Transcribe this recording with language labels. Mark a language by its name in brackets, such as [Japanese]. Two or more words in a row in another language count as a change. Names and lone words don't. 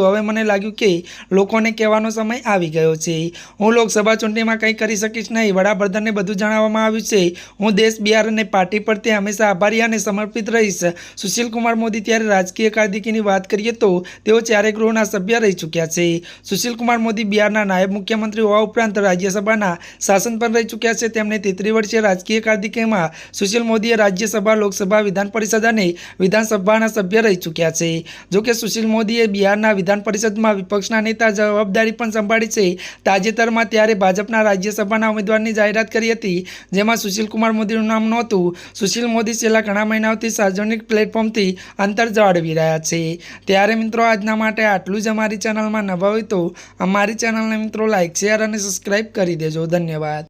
[Gujarati] હવે મને લાગ્યું કે લોકોને કહેવાનો સમય આવી ગયો છે। હું લોકસભા ચૂંટણીમાં કંઈ કરી શકીશ નહીં। વડાપ્રધાનને બધું જણાવવામાં આવ્યું છે। હું દેશ, બિહાર અને પાર્ટી પ્રત્યે હંમેશા આભારી અને સમર્પિત રહીશ। સુશીલ કુમાર મોદી ત્યારે રાજકીય કારકિર્દીની વાત કરીએ તો તેઓ 4 ગૃહના સભ્ય રહી ચૂક્યા છે। સુશીલ કુમાર મોદી બિહારના નાયબ મુખ્યમંત્રી હોવા ઉપરાંત રાજ્યસભાના શાસન પર રહી ચૂક્યા છે। તેમને 33 વર્ષીય રાજકીય કારકિર્દીમાં સુશીલ મોદીએ રાજ્યસભા, લોકસભા, વિધાન પરિષદ અને વિધાનસભાના સભ્ય રહી ચૂક્યા છે। જો કે સુશીલ મોદીએ બિહારના વિધાન પરિષદમાં વિપક્ષના નેતા જવાબદારી પણ સંભાળી છે। તાજેતરમાં ત્યારે ભાજપના રાજ્યસભાના ઉમેદવારની જાહેરાત કરી હતી, જેમાં સુશીલ કુમાર મોદીનું નામ નહોતું। સુશીલ મોદી છેલ્લા ઘણા મહિનાઓથી સાર્વજનિક પ્લેટફોર્મથી અંતર જાળવી રહ્યા છે। ત્યારે મિત્રો આજના માટે આટલું જ। અમારી ચેનલમાં નવા હોય તો અમારી ચેનલને મિત્રો લાઇક, શેર અને સબસ્ક્રાઇબ કરી દેજો। ધન્યવાદ।